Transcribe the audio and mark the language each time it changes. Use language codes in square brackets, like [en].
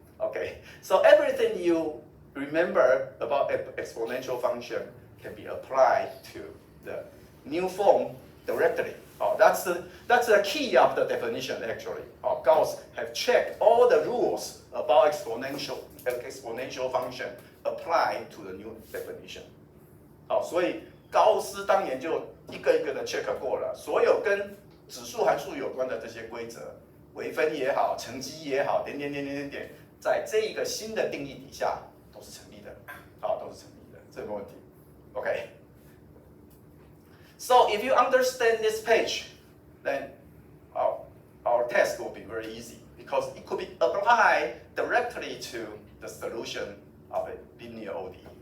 [en] Okay, so everything you remember about exponential function can be applied to the new form directly. That's the key of the definition actually. Gauss have checked all the rules about exponential function applied to the new definition. [zh] 所以高斯当年就一个一个的 check 过了，所有跟指数函数有关的这些规则，微分也好，乘积也好，点，在这一个新的定义底下都是成立的，都是成立的，这个没问题。 [en] Okay. So if you understand this page, then our test will be very easy because it could be applied directly to the solution of a linear ODE.